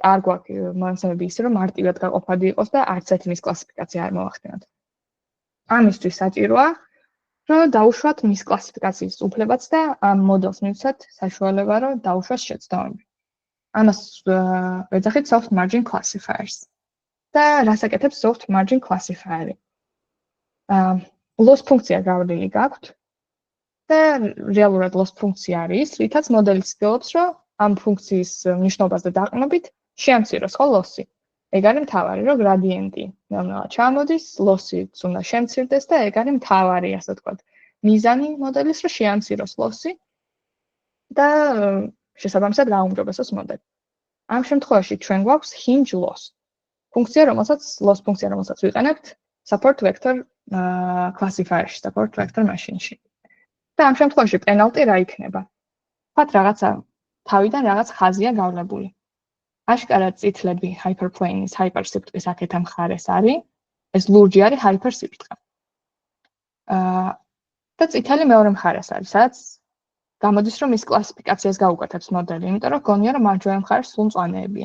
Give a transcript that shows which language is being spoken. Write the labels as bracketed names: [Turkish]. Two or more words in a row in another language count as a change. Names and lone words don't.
[Georgian] არ გვაქვს მონაცემები ისე, რომ მარტივად გაყოფადი იყოს და არც ერთი მის კლასიფიკაცია არ მოვახდინოთ. ამისთვის საჭიროა, რომ დაუშვათ მის კლასიფიკაციის უფლებაც და ამ მოდელს მივცეთ საშუალება, რომ დაუშვას შეცდომები. ამას ვეძახით [English] soft margin classifiers. [Georgian] და რას აკეთებს [English] soft margin classifier- [Georgian] ი? loss ფუნქცია გავლილი გაქვთ და რეალურად loss ფუნქცია არის, რითაც მოდელი ცდილობს, რომ ამ ფუნქციის მნიშვნელობაზე დაყრდნობით შეამციროს ხო loss-ი. ეგ არის მთავარი, რომ გრადიენტი ნელ-ნელა ჩამოდის, loss-იც უნდა შემცირდეს და ეგ არის მთავარი, ასე ვთქვათ, მიზანი მოდელის, რომ შეამციროს loss-ი და შესაბამისად გაუმჯობესოს მოდელი. ამ შემთხვევაში ჩვენ გვაქვს [English] hinge loss. [Georgian] ფუნქცია, loss ფუნქცია, რომელსაც ვიყენებთ [English] support vector classifier- [Georgian] ში, [English] support vector machine- [Georgian] ში. და ამ შემთხვევაში პენალტი რა იქნება? ვთქვათ, რაღაცა თავიდან რაღაც ხაზია გავლებული. აშკარად წითლები hyperplane-ის, hypersibtqe-ის აქეთა მხარეს არის, ეს ლურჯი არის hypersibtqe. და წითელი მეორე მხარეს არის, სადაც გამოდის, რომ ის კლასიფიკაციას გაუკეთებს მოდელი, იმიტომ რომ გონია, რომ მარჯვენა მხარეს სულ მწვანეებია.